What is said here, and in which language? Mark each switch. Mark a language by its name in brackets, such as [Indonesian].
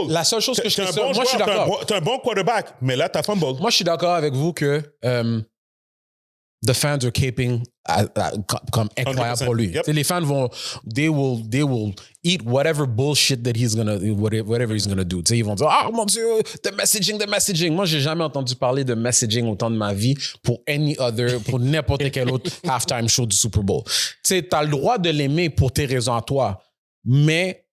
[French] La seule chose que je fais, moi, je suis d'accord. T'as un bon quarterback, mais là, t'as fumble. Moi, je suis d'accord avec vous que [English] the fans are caping [French] comme incroyable pour lui. [English] Yep. [French] Les fans vont, [English] they will eat whatever bullshit that whatever he's gonna do. [French] Ils vont dire, mon Dieu, [English] the messaging. [French] Moi, j'ai jamais entendu parler de messaging autant de ma vie pour n'importe quel autre halftime show du Super Bowl. Tu as le droit de l'aimer pour tes raisons à toi, mais